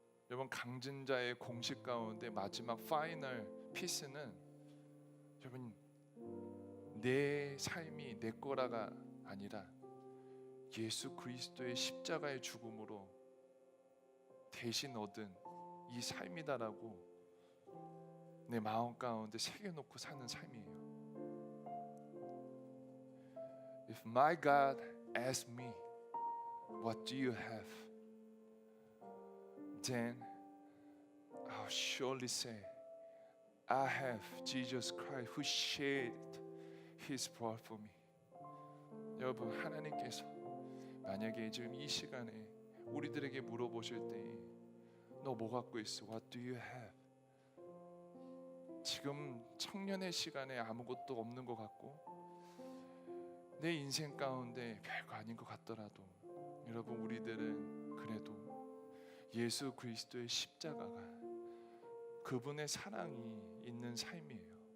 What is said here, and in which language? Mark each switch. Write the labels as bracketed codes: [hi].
[ko] 여러분 강증자의 공식 가운데 마지막 파이널 피스는 여러분 내 삶이 내 거라가 아니라 예수 그리스도의 십자가의 죽음으로 대신 얻은 이 삶이다라고 내 마음 가운데 새겨놓고 사는 삶이에요. [en] If my God asks me, what do you have? Then I'll surely say, I have Jesus Christ who shed His blood for me. [ko] 여러분 하나님께서 만약에 지금 이 시간에 우리들에게 물어보실 때 너 뭐 갖고 있어? [en] What do you have? [ko] 지금 청년의 시간에 아무것도 없는 것 같고 내 인생 가운데 별거 아닌 것 같더라도 여러분 우리들은 그래도 예수 그리스도의 십자가가, 그분의 사랑이 있는 삶이에요.